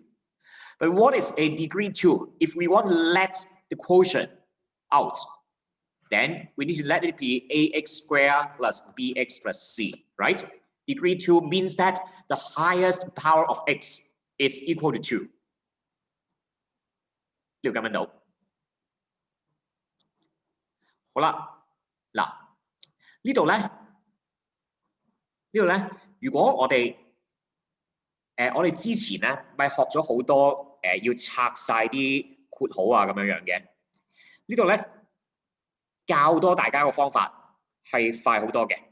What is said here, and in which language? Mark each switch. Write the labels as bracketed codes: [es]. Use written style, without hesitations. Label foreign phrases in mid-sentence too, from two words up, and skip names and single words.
[en] But what is a degree 2? If we want to let the quotient out, then we need to let it be ax squared plus bx plus c, right? Degree 2 means that the highest power of x is equal to 2. [yue] 呢度咁樣到。好啦，嗱，呢度咧，如果我哋之前咧咪學咗好多要拆晒啲括號啊咁樣嘅，呢度咧教多大家個方法係快好多嘅。